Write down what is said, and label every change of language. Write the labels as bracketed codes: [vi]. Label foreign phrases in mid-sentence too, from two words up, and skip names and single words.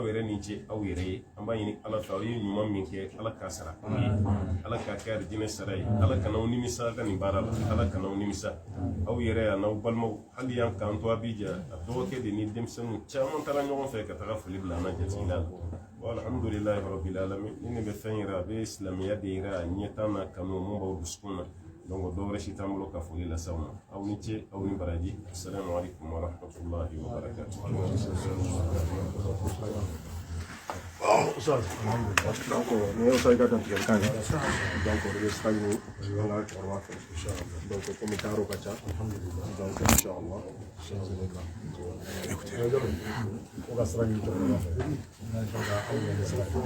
[bm] yɛrɛ ni ce aw yɛrɛ ye an b'a ɲini Ala fɛ aw ye ɲuman min kɛ Ala k'a sara aw ye Ala k'a kɛ arijinɛ sara ye Ala kan'aw nimisa ka nin baara la Ala kan'aw nimisa aw yɛrɛ yan n'aw balimaw hali y'an k'an to Abidjan a dɔgɔkɛ de ni denmisɛnninw caman taara ɲɔgɔn fɛ ka taga foli bila an na jatigila la [ar] الحمد لله رب العالمين [bm] ni ne bɛ fɛn yɛrɛ a bɛ silamɛya de yɛrɛ a ɲɛtaa n'a kanu mun b'aw dusukun na donc dɔ wɛrɛ si t'an bolo ka foli lase aw ma aw ni ce aw ni baraji [ar] السلام عليكم ورحمة الله وبركاته [bm] donc ni y'o sa i ka dantigɛli kan ye donc o de bɛ sira ɲini an ka cɛkɔrɔba fɛ donc komi taayɔrɔ ka ca donc inchallah o ka sira ɲini cɛkɔrɔba fɛ aw ɲɛ sira